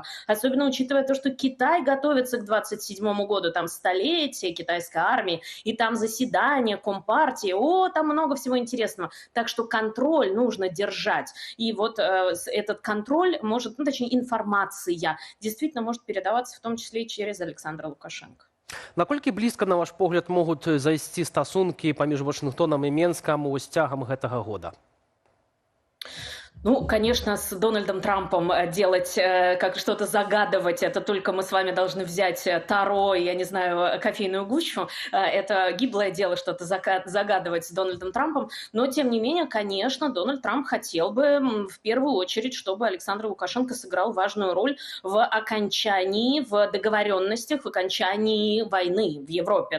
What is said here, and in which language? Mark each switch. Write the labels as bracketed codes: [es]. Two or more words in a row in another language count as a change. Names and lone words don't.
[ru] Особенно учитывая то, что Китай готовится к 27 году, там столетие китайской армии, и там заседание Компартии. Там много всего интересного. Так что контроль нужно держать. И вот этот контроль может, точнее, информация действительно может передаваться в том числе и через Александра Лукашенко. [be] Наколькі блізка, на ваш погляд, могуць зайсці стасункі паміж Вашынгтонам і Менскам з цягам гэтага года? [ru] Ну, конечно, с Дональдом Трампом делать, как что-то загадывать, это только мы с вами должны взять Таро, я не знаю, кофейную гущу. Это гиблое дело что-то загадывать с Дональдом Трампом. Но, тем не менее, конечно, Дональд Трамп хотел бы в первую очередь, чтобы Александр Лукашенко сыграл важную роль в окончании, в договоренностях, в окончании войны в Европе.